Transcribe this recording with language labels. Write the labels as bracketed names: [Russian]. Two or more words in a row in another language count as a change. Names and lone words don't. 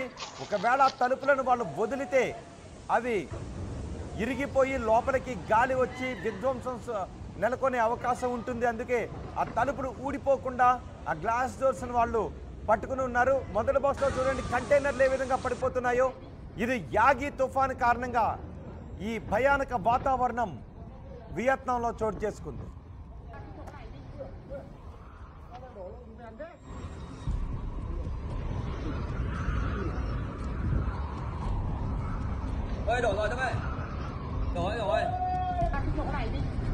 [Telugu] ఒకవేళ ఆ తలుపులను వాళ్ళు వదిలితే అవి ఇరిగిపోయి లోపలికి గాలి వచ్చి విధ్వంసం నెలకొనే అవకాశం ఉంటుంది. అందుకే ఆ తలుపులు ఊడిపోకుండా ఆ [English] glass doorsni [Telugu] వాళ్ళు పట్టుకుని ఉన్నారు. మొదటి బాక్స్లో చూడండి, కంటైనర్లు ఏ విధంగా పడిపోతున్నాయో. ఇది యాగి తుఫాను కారణంగా ఈ భయానక వాతావరణం వియత్నాంలో చోటు చేసుకుంది. [Vietnamese] đổ rồi các bạn. Rồi. Ăn cái chỗ này đi.